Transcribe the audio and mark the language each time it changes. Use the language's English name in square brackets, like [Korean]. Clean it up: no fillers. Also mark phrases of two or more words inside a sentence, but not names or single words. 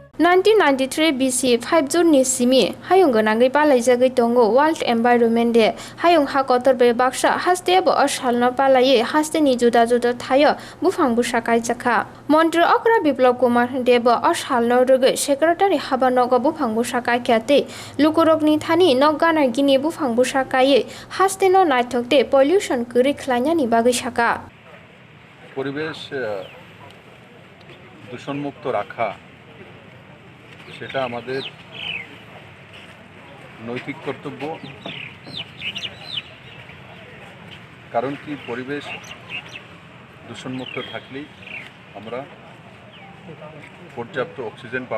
[Kok Borok] 1993 BC 5 June ni simi hayung gonangai palaijagoi tongo World Environment Day hayung hakotor be baksa haste bo asalna palai haste ni juda juda thayo bufang busakai chakha Mantri Okra Biplop Kumar Debo asalna roge secretary habanogo bufang busakai kyate lukurokni thani noggana gini bufang busakai haste no naithokte pollution kuri khlanya ni bagai saka [Bangla] পরিবেশ দূষণমুক্ত রাখা সেটা আমাদের নৈতিক কর্তব্য। কারণ কি পরিবেশ দূষণমুক্ত থাকলেই আমরা পর্যাপ্ত অক্সিজেন পাব।